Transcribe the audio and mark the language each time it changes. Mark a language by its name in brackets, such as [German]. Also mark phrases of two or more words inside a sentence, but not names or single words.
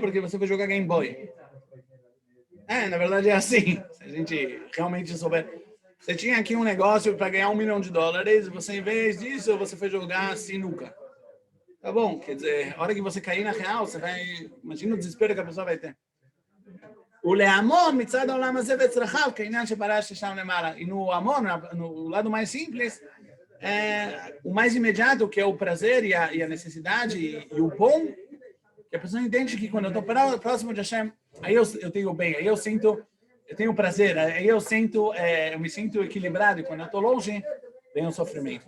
[Portuguese] Porque você foi jogar Game Boy. Na verdade é assim. Se a gente realmente souber. Você tinha aqui um negócio para ganhar $1 milhão, e você, em vez disso, você foi jogar sinuca. Tá bom? Quer dizer, a hora que você cair na real, você vai... Imagina o desespero que a pessoa vai ter. [Hebrew] ולהמון מצד העולם הזה וצרכיו, כעניין שפרש שם למעלה. [Portuguese] E no amor, no lado mais simples, o mais imediato, que é o prazer e a necessidade e o bom, que a pessoa entende que quando eu estou próximo de Hashem, aí eu tenho bem, aí eu tenho prazer, aí eu me sinto equilibrado, e quando eu estou longe, vem o sofrimento.